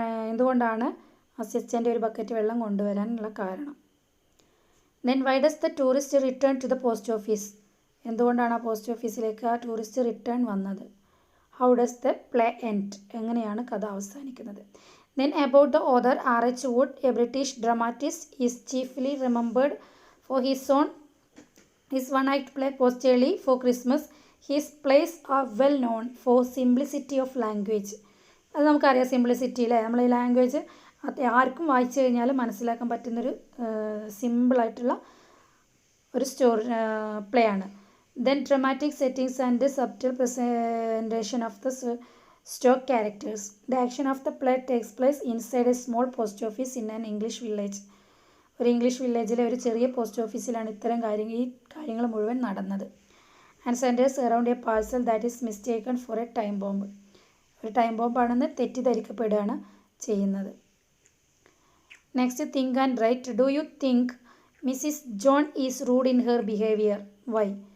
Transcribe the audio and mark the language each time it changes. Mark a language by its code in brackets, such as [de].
[ml] എന്തുകൊണ്ടാണ് അസിസ്റ്റൻ്റ് ഒരു ബക്കറ്റ് വെള്ളം കൊണ്ടുവരാനുള്ള കാരണം. [en] then why does the tourist return to the post office, [ml] എന്തുകൊണ്ടാണ് ആ പോസ്റ്റ് ഓഫീസിലേക്ക് ആ ടൂറിസ്റ്റ് റിട്ടേൺ വന്നത്. [en] how does the play end, [ml] എങ്ങനെയാണ് കഥ അവസാനിക്കുന്നത്. [en] Then about the author R.H. Wood, a British dramatist, is chiefly remembered for his one-act play Post Early for Christmas. His plays are well known for simplicity of language. [ml] അത് നമുക്കറിയാം, simplicity അല്ലേ, നമ്മൾ ഈ language ആർക്കും വായിച്ചു കഴിഞ്ഞാൽ മനസ്സിലാക്കാൻ പറ്റുന്നൊരു സിമ്പിളായിട്ടുള്ള ഒരു പ്ലേ ആണ്. [en] Then dramatic settings and subtle presentation of the stock characters. The action of the play takes place inside a small post office in an English village. [ml] ഒരു ഇംഗ്ലീഷ് വില്ലേജിലെ ഒരു ചെറിയ പോസ്റ്റ് ഓഫീസിലാണ് ഈ കാര്യങ്ങൾ മുഴുവൻ നടന്നത്. [en] and centres around a parcel that is mistaken for a time bomb, [ml] ഒരു ടൈം ബോംബാണെന്ന് തെറ്റിദ്ധരിക്കപ്പെടുകയാണ് ചെയ്യുന്നത്. [en] Next, think and write. Do you think Mrs John is rude in her behaviour, why.